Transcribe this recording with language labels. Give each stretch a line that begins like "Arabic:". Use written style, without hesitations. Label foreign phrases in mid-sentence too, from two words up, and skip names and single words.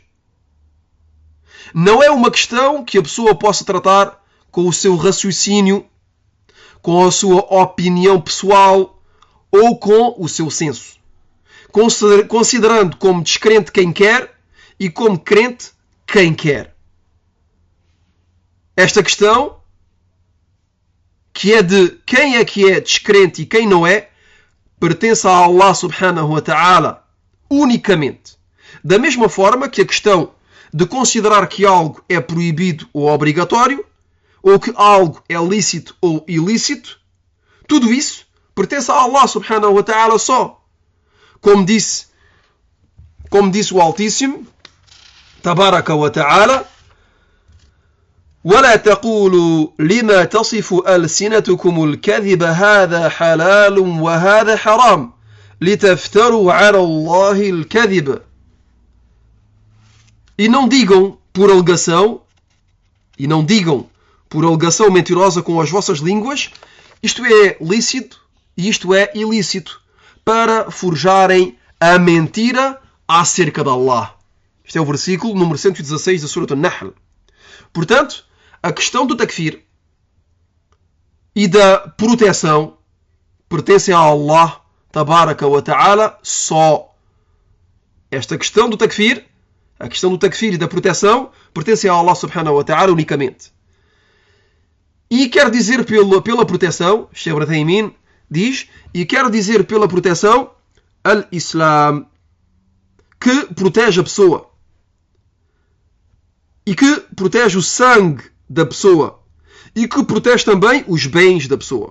Portuguese: Não é uma questão que a pessoa possa tratar com o seu raciocínio, com a sua opinião pessoal ou com o seu senso. Considerando como descrente quem quer e como crente quem quer. Esta questão, que é de quem é que é descrente e quem não é, pertence a Allah
Arabic: سبحانه وتعالى
Portuguese: unicamente. Da mesma forma que a questão de considerar que algo é proibido ou obrigatório, ou que algo é lícito ou ilícito, tudo isso pertence a Allah
Arabic: سبحانه وتعالى
Portuguese: só. Como disse o Altíssimo,
Arabic: تبارك وتعالى, ولا تقولوا لما تصف ألسنتكم الكذب هذا حلال وهذا حرام لتفتروا على الله الكذب.
Portuguese: E não digam por alegação mentirosa com as vossas línguas, isto é lícito e isto é ilícito, para forjarem a mentira acerca de Allah. Este é o versículo número 116 da Surah An-Nahl. Portanto, a questão do takfir e da proteção pertencem a Allah
Arabic: تبارك وتعالى
Portuguese: só. Esta questão do takfir, a questão do takfir e da proteção, pertencem a Allah
Arabic: سبحانه وتعالى
Portuguese: unicamente. E quer dizer pela proteção, Sheikh Ibn Uthaymin diz, e quer dizer pela proteção al-Islam, que protege a pessoa e que protege o sangue da pessoa e que protege também os bens da pessoa.